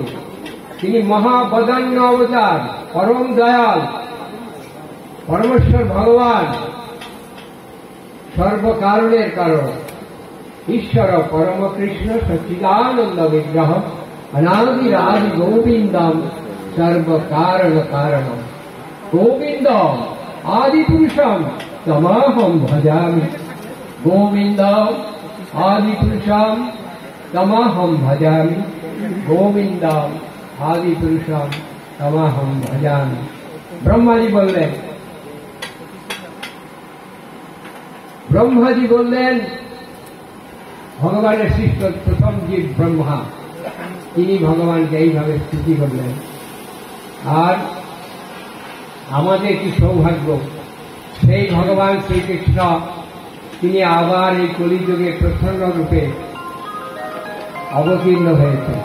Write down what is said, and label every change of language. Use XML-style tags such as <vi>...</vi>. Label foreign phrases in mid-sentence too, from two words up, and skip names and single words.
<bn>তিনি মহাবদান্য অবতার, পরম দয়াল, পরমেশ্বর ভগবান, সর্বকারণের কারণ,</bn> <sa>ঈশ্বর পরম কৃষ্ণ সচ্চিদানন্দ বিগ্রহ অনাদিরাদি গোবিন্দম সর্বকারণ কারণম। গোবিন্দ আদিপুরুষম তমহম ভজামি। গোবিন্দ আদিপুরুষম তমহম ভজামি। গোবিন্দ আদিপুরুষম তমহম ভজামি।</sa> <bn>ব্রহ্মাজি বললেন ভগবানের সৃষ্ট প্রথম জীব ব্রহ্মা, তিনি ভগবানকে এইভাবে স্তুতি করলেন। আর আমাদের কি সৌভাগ্য, সেই ভগবান শ্রীকৃষ্ণ তিনি আবার এই কলিযুগে প্রচ্ছন্ন রূপে অবতীর্ণ হয়েছেন।</bn>